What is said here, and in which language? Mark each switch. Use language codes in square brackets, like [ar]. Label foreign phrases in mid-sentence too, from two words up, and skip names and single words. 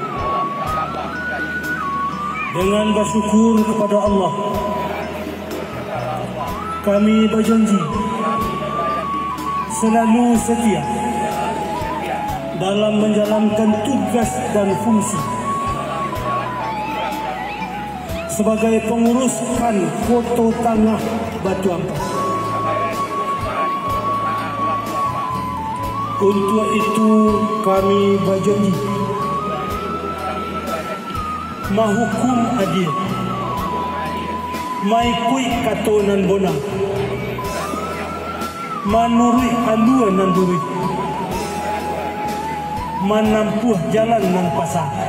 [id] Dengan bersyukur kepada Allah, kami berjanji selalu setia dalam menjalankan tugas dan fungsi sebagai pengurus KAN Koto Tangah Batu Ampa. Untuk itu kami berjanji [min] mahukum adil, maikui katonan bonang, manurui aluan nan duri, manampuh jalan nan pasang,